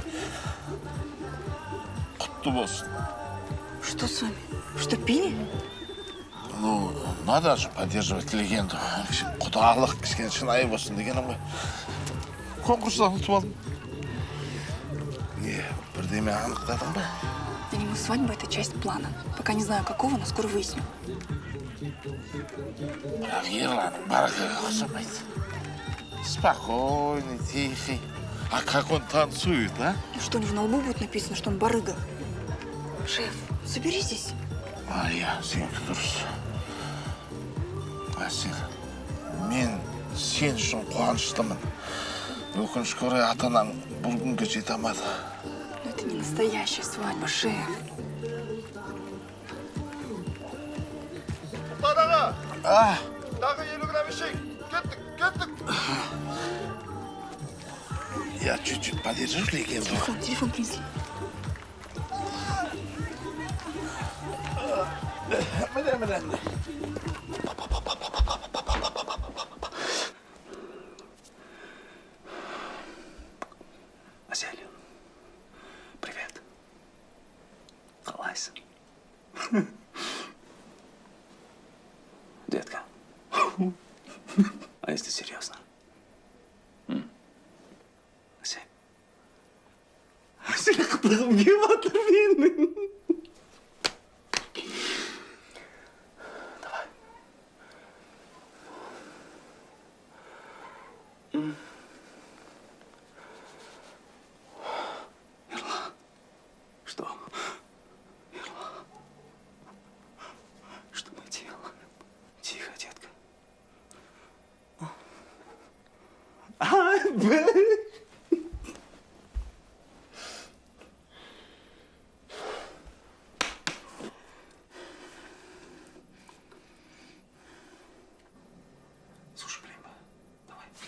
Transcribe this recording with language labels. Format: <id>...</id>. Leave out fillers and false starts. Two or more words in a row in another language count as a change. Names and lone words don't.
<kk>Құтты болсын.</kk> <ru>что с вами? Что, пили? Ну, надо же поддерживать легенду.</ru> <kk>Құдалық кішкене шынайы болсын дегенім ғой. Конкурстан ұтып алдым. Не, бірдеме анықтадың ба?</kk> <ru>Для него свадьба – это часть плана. Пока не знаю, какого, но скоро выясню.</ru> <kk>Бірақ ерланың баракаға ұқсамайды.</kk> <ru>Спокойный, тихий. А как он танцует, а? Ну что, у него на лбу будет написано, что он барыга? Шеф, соберитесь. Мария,</ru> <kk>сенікі дұрыс. Әсел, мен сен үшін қуаныштымын. Өкінішке орай ата-анаң бұл күнге жете алмады.</kk> <ru>Но это не настоящая свадьба, шеф. А,</ru> <kk>Дағы 50 грамм ішейік. Кеттік.</kk> <ru>я чуть-чуть подержу легенду. Телефон принесли.</ru> <kk>Міне.</kk> <ru>Асель, привет.</ru> <kk>Қалайсың?</kk> <ru>Детка. А если серьезно? Асель.</ru> <kk>Асель, қытығым кеп атыр менің.</kk> <ru>Давай. Ерлан. Что? Ерлан. Что мы делаем? Тихо, детка. Блин. Слушай, блин, давай.</ru>